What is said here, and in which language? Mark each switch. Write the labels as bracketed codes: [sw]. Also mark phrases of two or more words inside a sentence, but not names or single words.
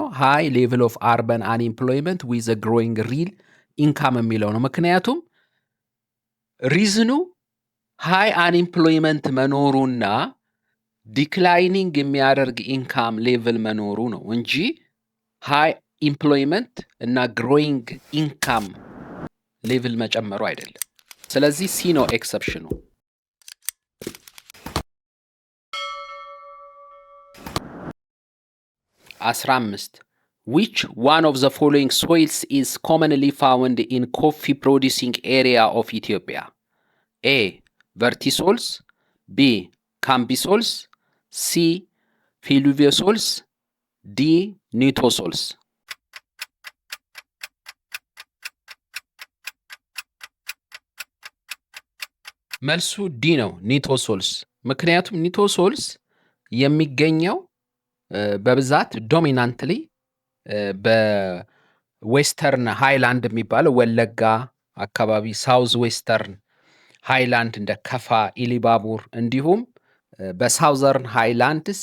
[en] high level of urban unemployment with growing real income [am] የሚለው ነው። ምክንያቱም ሪዝኑ [en] high unemployment [am] መኖሩና ዲክላይኒንግ የሚያደርግ [en] income level [am] መኖሩ ነው እንጂ [en] high employment and growing income level [am] መጨመሩ አይደለም። ስለዚህ ሲ ነው ኤክሰፕሽኑ። [en] 15 which one of the following soils is commonly found in coffee producing area of Ethiopia? A. vertisols, B. cambisols, C. fluvisols, D. nitosols. [am] መልሱ ዲ ነው ኒቶሶልስ። ምክንያቱም ኒቶሶልስ የሚገኘው በብዛት [en] dominantly western highland [am] የሚባለው ወለጋ አካባቢ፣ [en] south western highland [am] እንደ ከፋ፣ ኢሊባቡር እንዲሁም [en] southern highlands፣